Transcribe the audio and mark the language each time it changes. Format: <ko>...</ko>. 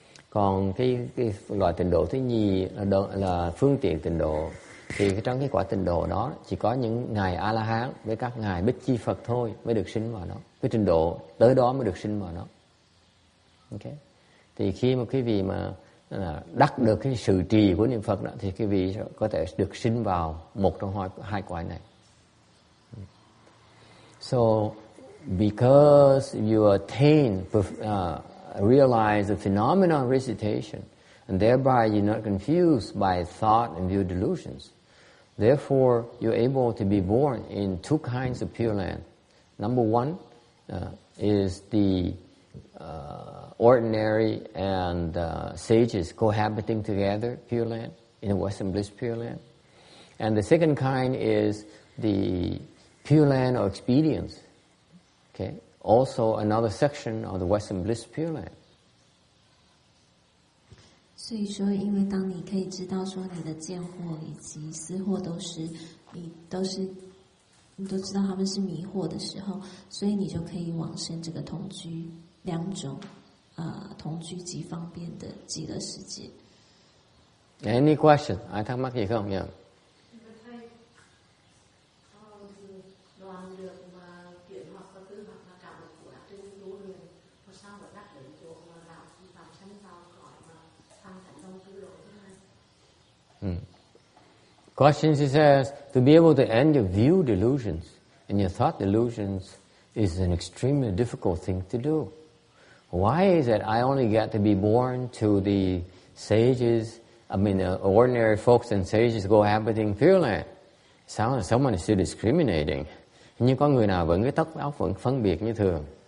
<vi>Còn cái loại tịnh độ thứ nhì là phương tiện tịnh độ, thì trong cái quả tịnh độ đó chỉ có những ngài A La Hán với các ngài Bích Chi Phật thôi mới được sinh vào đó, cái trình độ tới đó mới được sinh vào đó. Ok, thì khi mà quý vị mà đắc được cái sự trì của niệm Phật đó, thì quý vị có thể được sinh vào một trong hai cõi này.</vi> <en>So, because you attain, realize the phenomenon of recitation, and thereby you're not confused by thought and view delusions. Therefore, you're able to be born in two kinds of Pure Land. Number one is the ordinary and sages cohabiting together Pure Land, in the Western Bliss Pure Land. And the second kind is the Pure Land of experience. Okay, also another section of the Western Bliss Pure Land.</en> <zh>所以说，因为当你可以知道说你的见惑以及思惑你都知道他们是迷惑的时候，所以你就可以往生这个同居两种同居极方便的极乐世界。</zh> <en>Any question?</en> <vi>Ai thắc mắc gì không nhỉ?</vi> <en>Question, she says, to be able to end your view delusions and your thought delusions is an extremely difficult thing to do. Why is it I only get to be born to the sages, ordinary folks and sages cohabiting Pure Land? Someone is still discriminating.</en> <vi>Nhưng có người nào vẫn cái tóc áo vẫn phân biệt như thường.</vi>